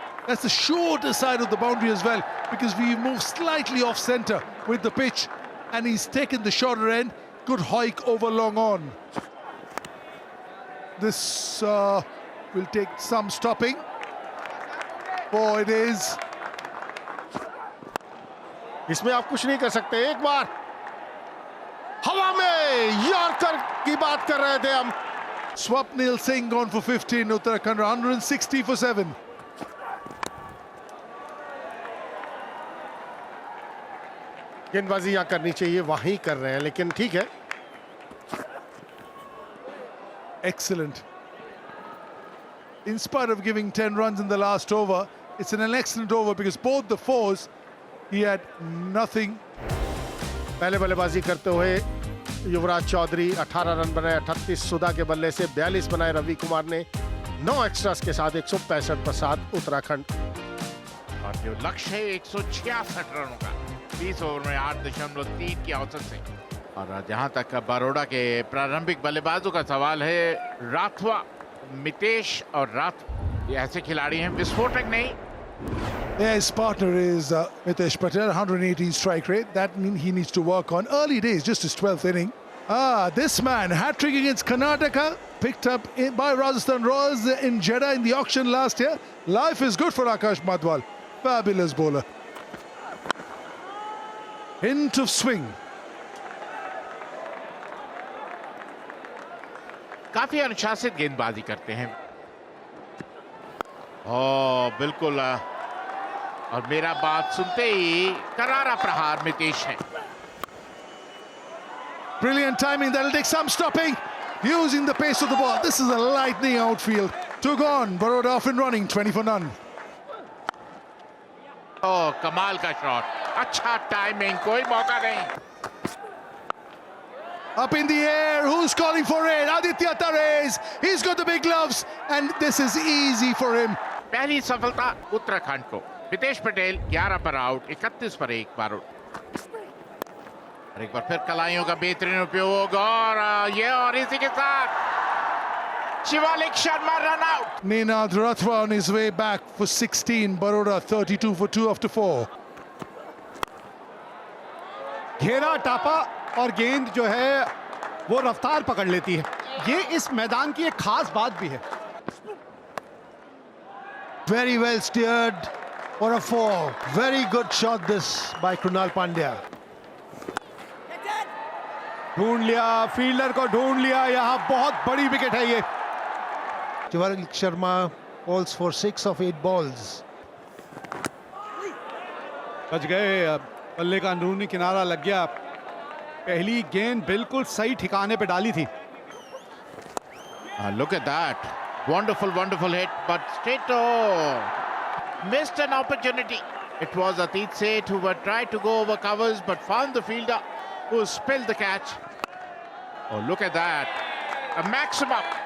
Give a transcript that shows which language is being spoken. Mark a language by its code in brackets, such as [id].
[en] That's the shorter side of the boundary as well, because we move slightly off centre with the pitch, and he's taken the shorter end. Good hike over long on. This will take some stopping. Oh, it is. [hi] इसमें आप कुछ नहीं कर सकते. एक बार हवा में yorker की बात कर रहे थे हम. [en] Swapnil Singh gone for 15. Uttarakhand 160 for 7. [hi] गेंदबाजी यहाँ करनी चाहिए, वहीं कर रहे हैं, लेकिन ठीक है. [en] Excellent. In spite of giving 10 runs in the last over, it's an excellent over because both the fours, he had nothing. [hi] पहले बल्लेबाजी करते हुए युवराज चौधरी 18 रन बनाए. 38 सुधा के बल्ले से 42 बनाए रवि कुमार ने. 9 एक्स्ट्रास के साथ 165 पर साथ उत्तराखंड. और जो लक्ष्य है 166 रनों का 20 ओवर में 8.3 की औसत से. और जहां तक बड़ौदा के प्रारंभिक बल्लेबाजों का सवाल है, राठवा, मितेश और राथ ये ऐसे खिलाड़ी हैं विस्फोटक नहीं. [en] Yeah, his partner is Mitesh Patel, 118 strike rate. That means he needs to work on. Early days, just his 12th inning. This man, hat-trick against Karnataka, picked up by Rajasthan Royals in Jeddah in the auction last year. Life is good for Akash Madhwal. Fabulous bowler. Hint of swing. [hi] काफी अनुशासित गेंदबाजी करते हैं. ओ बिल्कुल. और मेरा बात सुनते ही करारा प्रहार मितेश है. [en] Brilliant timing. That'll take some stopping. Using the pace of the ball. This is a lightning outfield. Two gone. Baroda off and running. 20 for none. [hi] ओ कमाल का शॉट. अच्छा टाइमिंग, कोई मौका नहीं. [en] Up in the air. Who's calling for it? Aditya Tares. He's got the big gloves. And this is easy for him. [hi] पहली सफलता उत्तराखंड को. मितेश पटेल 11 पर आउट, 31 पर 1 बारूद. और एक बार फिर कलाइयों का बेहतरीन उपयोग और इसी के साथ Shivalik Sharma run out. [en] Ninad Rathwa on his way back for 16. Baroda 32 for 2 after 4. [hi] घेरा टापा और गेंद जो है वो रफ्तार पकड़ लेती है. ये इस मैदान की एक खास बात भी है. [en] Very well steered for a 4. Very good shot this by Krunal Pandya. [hi] ढूंढ लिया, फील्डर को ढूंढ लिया. यहाँ बहुत बड़ी विकेट है ये. [en] Shivalik Sharma falls for 6 of 8 balls. [hi] बच गए. बल्ले का अंदरूनी किनारा लग गया. पहली गेंद बिल्कुल सही ठिकाने पे डाली थी. [en] Look at that. Wonderful hit, but straight missed an opportunity. It was Atit Seth who tried to go over covers but found the fielder who spilled the catch. Oh, look at that. A maximum.